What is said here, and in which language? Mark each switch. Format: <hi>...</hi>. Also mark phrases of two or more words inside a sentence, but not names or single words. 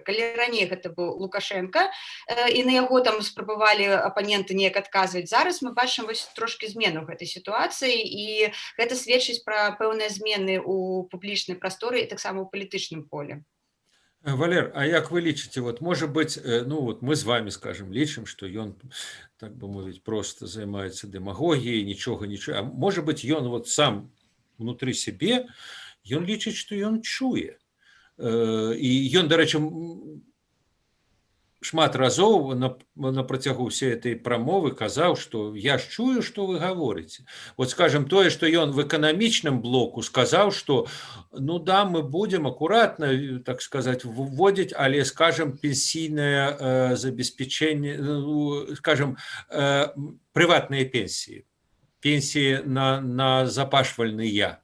<be>Калі раней гэта быў Лукашенко, і на яго там спрабавалі апаненты неяк адказваць, зараз мы бачым вось трошкі змену гэтай сітуацыі, і гэта сведчыць пра пэўныя змены ў публічнай прасторы і таксама ў палітычным поле. Валер, а як вы лічыце,</be> <ru>вот может быть,</ru> <be>ну вот мы з вами скажем, лічым, што ён, так бы мовіць, просто займаецца дэмагогіяй, нічога,</be> <ru>а может быть,</ru> <be>ён вот сам внутры сябе, ён лічыць, што ён чуе. І ён, дарэчы, шмат разоў на працягу ўсей этой прамовы казаў, што я ж чую, што вы гаворыце. Вот скажем, тое, што ён в эканамічным блоку сказаў, што ну да, мы будем акуратна,</be> <ru>так сказать, вводить,</ru> <be>але, скажем, пенсійнае забеспечение, скажем, прыватныя пенсіі, пенсіі на запашвальныя.</be>